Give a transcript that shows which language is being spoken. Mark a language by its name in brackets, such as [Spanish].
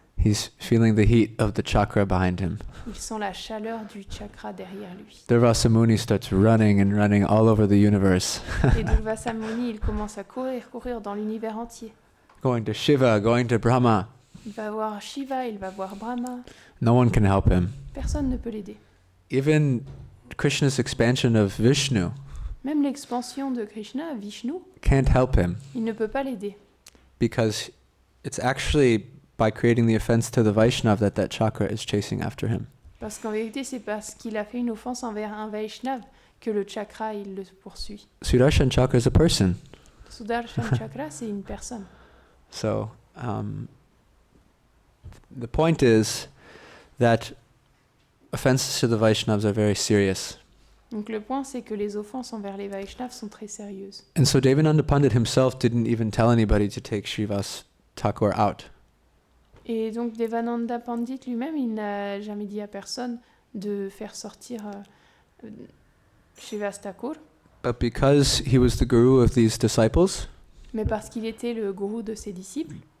[English] He's feeling the heat of the chakra behind him. [French] Il sent la chaleur du chakra derrière lui. [English] Durvasa Muni starts running and running all over the universe, [French] Et Durvasa Muni, il commence à courir dans l'univers entier. [English] going to Shiva, going to Brahma. [French] Il va voir Shiva, il va voir Brahma. [English] No one can help him. [French] Personne ne peut l'aider. [English] Even Krishna's expansion of Vishnu [French] Même l'expansion de Krishna, Vishnu, [English] can't help him, [French] il ne peut pas l'aider. [English] because it's actually by creating the offense to the Vaishnav that chakra is chasing after him. [French] Parce qu'en vérité, c'est parce qu'il a fait une offense envers un Vaishnav que le chakra, il le poursuit. [English] Sudarshan chakra is a person. [French] Sudarshan chakra, c'est une personne. [English] So the point is that offenses to the Vaishnavas are very serious. [French] Donc le point, c'est que les offenses envers les Vaishnavas sont très sérieuses. [English] And so Devananda Pandit himself didn't even tell anybody to take Srivas Thakur out. [French] Et donc Devananda Pandit lui-même, il n'a jamais dit à personne de faire sortir Srivas Thakur, [English] But because he was the guru of these disciples, [French] mais parce qu'il était le gourou de ses disciples,